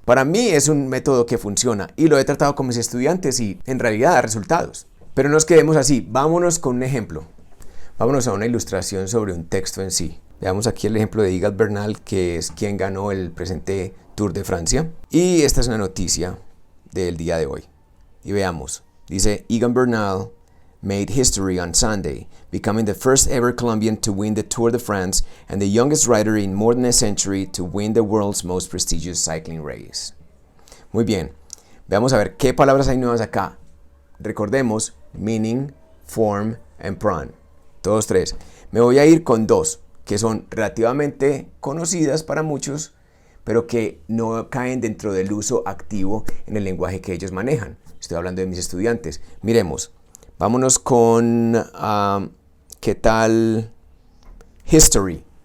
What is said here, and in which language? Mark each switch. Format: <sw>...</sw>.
<es>Para mí es un método que funciona y lo he tratado con mis estudiantes y en realidad da resultados. Pero no nos quedemos así. Vámonos con un ejemplo. Vámonos a una ilustración sobre un texto en sí. Veamos aquí el ejemplo de Egan Bernal, que es quien ganó el presente Tour de Francia. Y esta es una noticia del día de hoy. Y veamos. Dice,</es> <en>Egan Bernal made history on Sunday, becoming the first ever Colombian to win the Tour de France and the youngest rider in more than a century to win the world's most prestigious cycling race.</en> <es>Muy bien. Veamos a ver qué palabras hay nuevas acá. Recordemos,</es> <en>meaning, form and pron.</en> <es>Todos tres. Me voy a ir con dos que son relativamente conocidas para muchos, pero que no caen dentro del uso activo en el lenguaje que ellos manejan. Estoy hablando de mis estudiantes. Miremos. Vámonos con, ¿qué tal? History.</es>